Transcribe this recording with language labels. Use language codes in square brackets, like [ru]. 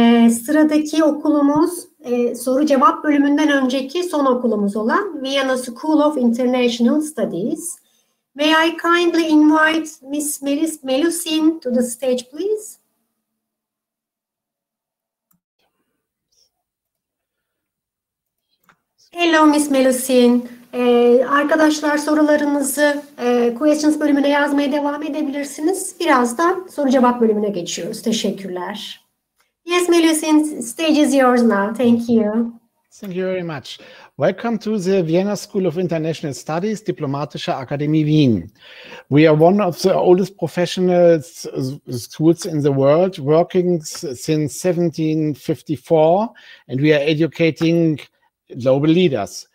[tr] Sıradaki okulumuz soru cevap bölümünden önceki son okulumuz olan Vienna School of International Studies. [en] May I kindly invite Ms. Melusin to the stage, please? Hello, Ms. Melusin. [tr] Arkadaşlar sorularınızı questions bölümüne yazmaya devam edebilirsiniz. Birazdan soru cevap bölümüne geçiyoruz. Teşekkürler. [en] Yes, Melusin, stage is yours now. Thank you. Thank you very much. Welcome to the Vienna School of International Studies, Diplomatische Akademie Wien. We are one of the oldest professional schools in the world, working since 1754, and we are educating global leaders.